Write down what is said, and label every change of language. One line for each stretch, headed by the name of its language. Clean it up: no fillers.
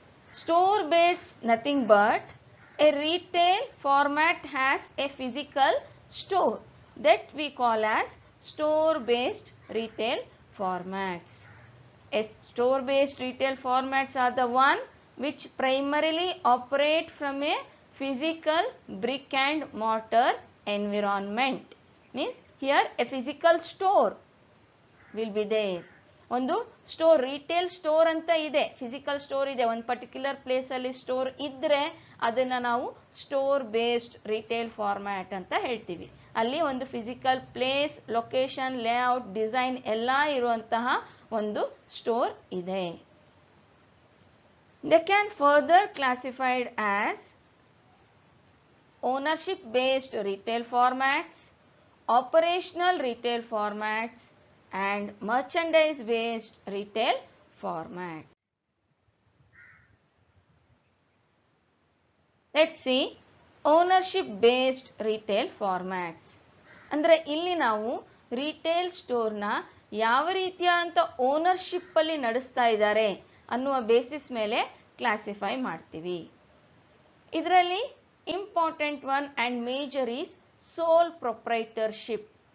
English: Store based nothing but a retail format has a physical store, that we call as store based retail formats. A store based retail formats are the one which primarily operate from a physical brick and mortar environment. Means here a physical store will be there.
Kannada: ಒಂದು store, retail store ಅಂತ ಇದೆ, physical store ಇದೆ, ಒಂದು particular ಪ್ಲೇಸಲ್ಲಿ store ಇದ್ದರೆ ಅದನ್ನು ನಾವು store based retail format ಅಂತ ಹೇಳ್ತೀವಿ. ಅಲ್ಲಿ ಒಂದು physical place, location, layout, design ಎಲ್ಲ ಇರುವಂತಹ ಒಂದು ಸ್ಟೋರ್ ಇದೆ.
English: They can further classified as ownership based retail formats, operational retail formats and merchandise based retail format. Let's see ownership based retail formats.
Kannada: ಅಂದರೆ ಇಲ್ಲಿ ನಾವು ರಿಟೇಲ್ ಸ್ಟೋರ್ನ ಯಾವ ರೀತಿಯ ಅಂತ ಓನರ್ಶಿಪ್ ಅಲ್ಲಿ ನಡೆಸ್ತಾ ಇದ್ದಾರೆ ಅನ್ನುವ ಬೇಸಿಸ್ ಮೇಲೆ ಕ್ಲಾಸಿಫೈ ಮಾಡ್ತೀವಿ. ಇದರಲ್ಲಿ
English: Important one and major is sole proprietorship.